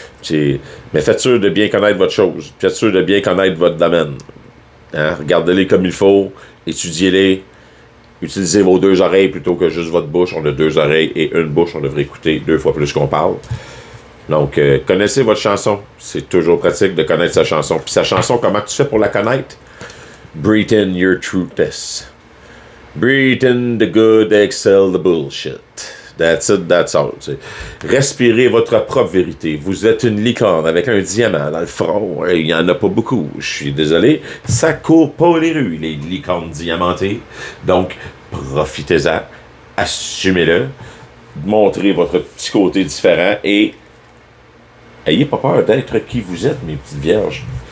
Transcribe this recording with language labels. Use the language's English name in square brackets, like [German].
[French] Mais faites sûr de bien connaître votre chose. Faites sûr de bien connaître votre domaine. Hein? Regardez-les comme il faut. Étudiez-les. Utilisez vos deux oreilles plutôt que juste votre bouche. On a deux oreilles et une bouche. On devrait écouter 2 fois plus qu'on parle. Donc, connaissez votre chanson. C'est toujours pratique de connaître sa chanson. Puis sa chanson, comment tu fais pour la connaître? [English] Breathe in your truthness. Breathe in the good, exhale the bullshit. That's it, that's all. T'sais. [French] Respirez votre propre vérité. Vous êtes une licorne avec un diamant dans le front. Il n'y en a pas beaucoup. Je suis désolé. Ça court pas les rues, les licornes diamantées. Donc, profitez-en. Assumez-le. Montrez votre petit côté différent et ayez pas peur d'être qui vous êtes, mes petites vierges.